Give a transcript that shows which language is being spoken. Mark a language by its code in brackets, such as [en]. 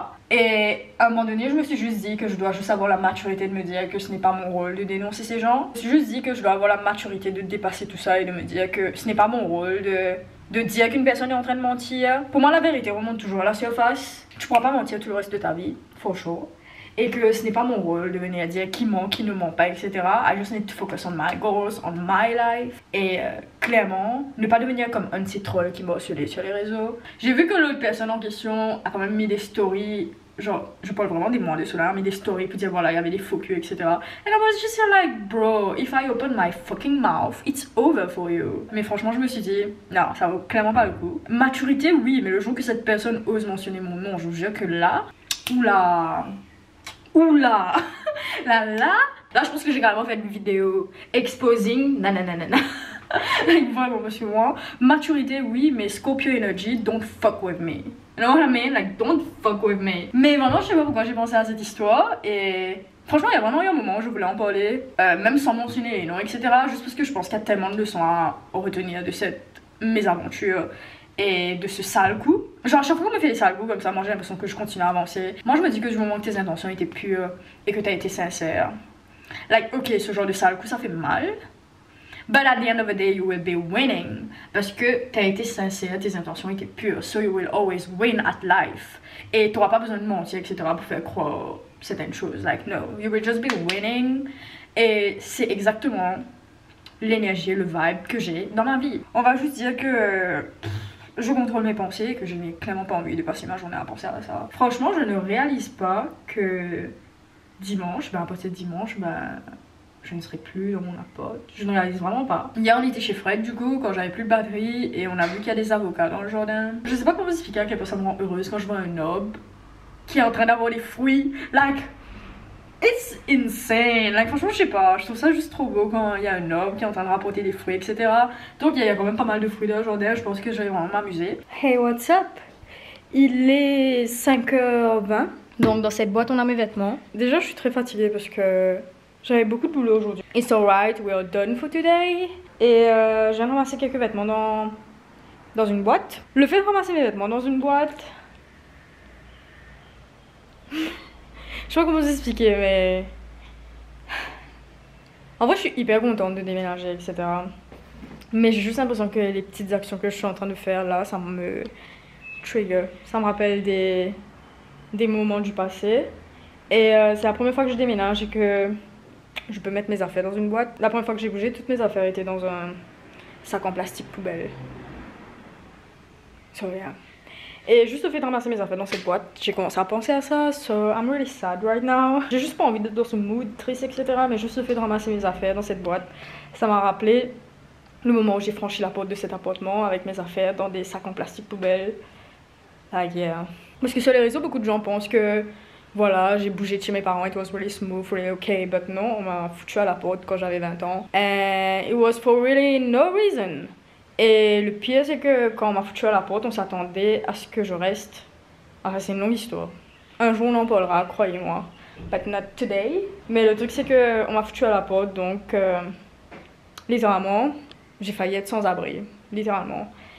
[fr] Et à un moment donné, je me suis juste dit que je dois juste avoir la maturité de me dire que ce n'est pas mon rôle de dénoncer ces gens. Je me suis juste dit que je dois avoir la maturité de dépasser tout ça et de me dire que ce n'est pas mon rôle de dire qu'une personne est en train de mentir. Pour moi, la vérité remonte toujours à la surface. Tu pourras pas mentir tout le reste de ta vie, [en] for sure. [fr] Et que ce n'est pas mon rôle de venir dire qui ment, qui ne ment pas, etc. [en] I just need to focus on my goals, on my life. [fr] Et clairement, ne pas devenir comme un de ces trolls qui m'a harcelé sur les réseaux. J'ai vu que l'autre personne en question a quand même mis des stories. Genre, je parle vraiment des mois de cela, mais des stories pour dire voilà, il y avait des faux culs, etc. [en] And I was just like, bro, if I open my fucking mouth, it's over for you. [fr] Mais franchement, je me suis dit, non, ça vaut clairement pas le coup. Maturité, oui, mais le jour que cette personne ose mentionner mon nom, je vous jure que là, oula, là, je pense que j'ai carrément fait une vidéo exposing, nanana. [en] Like, [fr] vraiment, monsieur, moi, maturité, oui, mais [en] Scorpio Energy, don't fuck with me. You know what I mean? Like, don't fuck with me. [fr] Mais vraiment, je sais pas pourquoi j'ai pensé à cette histoire. Et franchement, il y a vraiment eu un moment où je voulais en parler, même sans mentionner les noms, etc. Juste parce que je pense qu'il y a tellement de leçons à retenir de cette mésaventure et de ce sale coup. Genre, à chaque fois qu'on me fait des sales coups comme ça, moi j'ai l'impression que je continue à avancer. Moi, je me dis que du moment que tes intentions étaient pures et que t'as été sincère, like, ok, ce genre de sale coup, ça fait mal. [en] But at the end of the day, you will be winning. [fr] Parce que t'as été sincère, tes intentions étaient pures. [en] So you will always win at life. [fr] Et t'auras pas besoin de mentir, etc. pour faire croire certaines choses. [en] Like, no, you will just be winning. [fr] Et c'est exactement l'énergie, le vibe que j'ai dans ma vie. On va juste dire que je contrôle mes pensées, que je n'ai clairement pas envie de passer ma journée à penser à ça. Franchement, je ne réalise pas que dimanche, à partir de dimanche, je ne serai plus dans mon appart. Je ne réalise vraiment pas. Hier, on était chez Fred, du coup, quand j'avais plus de batterie, et on a vu qu'il y a des avocats dans le jardin. Je sais pas comment vous expliquer à quel point ça me rend heureuse quand je vois un arbre qui est en train d'avoir des fruits. [en] Like, it's insane. [fr] Like, franchement, je sais pas. Je trouve ça juste trop beau quand il y a un arbre qui est en train de rapporter des fruits, etc. Donc, il y a quand même pas mal de fruits dans le jardin. Je pense que je vais vraiment m'amuser. [en] Hey, what's up? [fr] Il est 5h20. Donc, dans cette boîte, on a mes vêtements. Déjà, je suis très fatiguée parce que j'avais beaucoup de boulot aujourd'hui. [en] It's alright, we are done for today. [fr] Et je viens de ramasser quelques vêtements dans une boîte. Le fait de ramasser mes vêtements dans une boîte, je sais pas comment vous expliquer, mais en vrai, je suis hyper contente de déménager, etc. Mais j'ai juste l'impression que les petites actions que je suis en train de faire là, ça me trigger. Ça me rappelle des moments du passé. Et c'est la première fois que je déménage et que je peux mettre mes affaires dans une boîte. La première fois que j'ai bougé, toutes mes affaires étaient dans un sac en plastique poubelle. [en] So yeah. [fr] Et juste le fait de ramasser mes affaires dans cette boîte, j'ai commencé à penser à ça. [en] So I'm really sad right now. [fr] J'ai juste pas envie d'être dans ce mood triste, etc. Mais juste le fait de ramasser mes affaires dans cette boîte, ça m'a rappelé le moment où j'ai franchi la porte de cet appartement avec mes affaires dans des sacs en plastique poubelle. [en] Like yeah. [fr] Parce que sur les réseaux, beaucoup de gens pensent que voilà, j'ai bougé de chez mes parents, [en] it was really smooth, really okay, but [fr] non, on m'a foutu à la porte quand j'avais 20 ans. [en] And it was for really no reason. [fr] Et le pire, c'est que quand on m'a foutu à la porte, on s'attendait à ce que je reste. Enfin, c'est une longue histoire. Un jour, on en parlera, croyez-moi. [en] But not today. [fr] Mais le truc, c'est que on m'a foutu à la porte, donc littéralement, j'ai failli être sans abri. Littéralement.